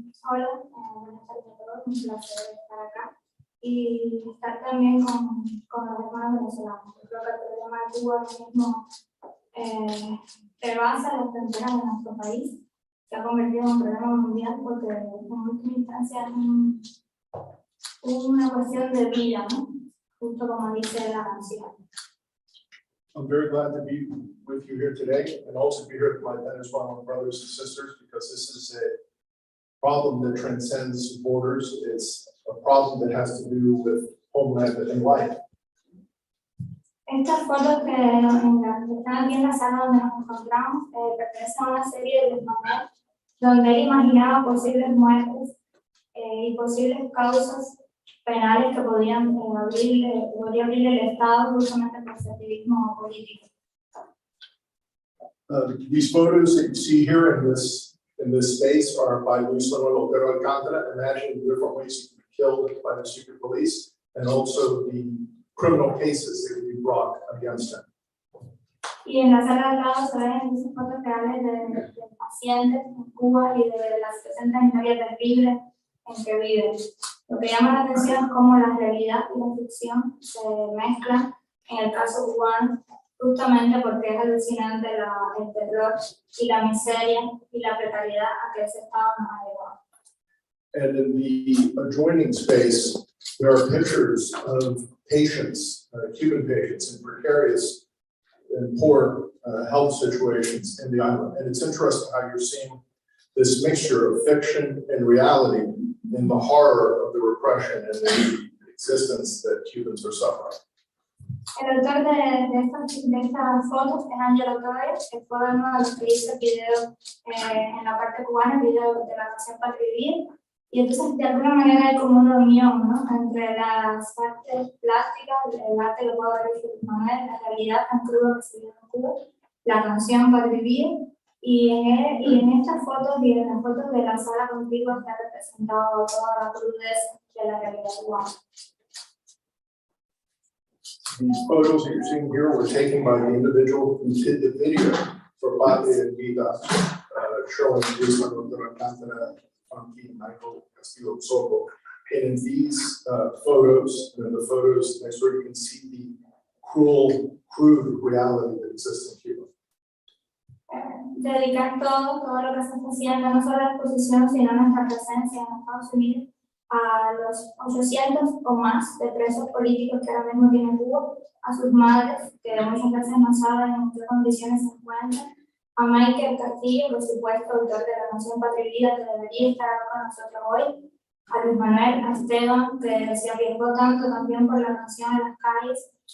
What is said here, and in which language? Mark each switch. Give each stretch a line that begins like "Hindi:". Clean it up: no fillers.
Spanish: Hola, buenas tardes a todos, un placer estar acá y estar también con los hermanos venezolanos. Yo creo que el problema de Cuba ahora mismo rebasa las fronteras de nuestro país, se ha convertido en un problema mundial porque en última instancia es una cuestión de vida, ¿no? Justo como dice la canción.
English: I'm very glad to be with you here today and also be here with my Venezuelan brothers and sisters because this is a problem that transcends borders. It's a problem that has to do with homeland and life.
Spanish: Estas fotos que están aquí en la sala donde nos encontramos pertenecen a una serie de desmanes donde él imaginaba posibles muertes y posibles causas penales que podría abrir el Estado justamente por su activismo político.
English: These photos that you see here in this space are by Luis Manuel Otero Alcántara, imagining the different ways he could be killed by the secret police and also the criminal cases that could be brought against him.
Spanish: Y en la sala al lado se ven esas fotos reales de pacientes en Cuba y de las 60 historias terribles en que viven. Lo que llama la atención es cómo la realidad y la ficción se mezclan en el caso cubano, justamente porque es alucinante el terror y la miseria y la precariedad a que ese Estado nos ha llevado.
English: And in the adjoining space, there are pictures of patients, Cuban patients in precarious and poor health situations in the island. And it's interesting how you're seeing this mixture of fiction and reality in the horror of the repression and the existence that Cubans are suffering.
Spanish: El autor de estas fotos es Ángelo Torres, que fue uno de los que hizo el video en la parte cubana, el video de la canción Patria y Vida. Y entonces, de alguna manera, hay como una unión, ¿no?, entre las artes plásticas, el arte que puede ver de Manuel, la realidad tan cruda que se vive en Cuba, la canción Patria y Vida. Y en estas fotos y en las fotos de la sala contigua está representado toda la crudeza de la realidad cubana.
English: These photos that you're seeing here were taken by the individual who did the video for Patria y Vida, showing Luis Manuel Otero Alcántara, Funky, Michael Castillo Soto. And in these photos, and in the photos next door, you can see the crude reality that exists in Cuba.
Spanish: Dedicar todo lo que se está haciendo, no solo a la exposición, sino a nuestra presencia en Estados Unidos, a los 800 o más de presos políticos que ahora mismo tiene Cuba, a sus madres, que muchas veces no saben en qué condiciones se encuentran, a Michael Castillo, por supuesto, autor de la canción Patria y Vida, que debería estar con nosotros hoy, a Luis Manuel, a Esteban, que se arriesgó tanto también por la canción en las calles,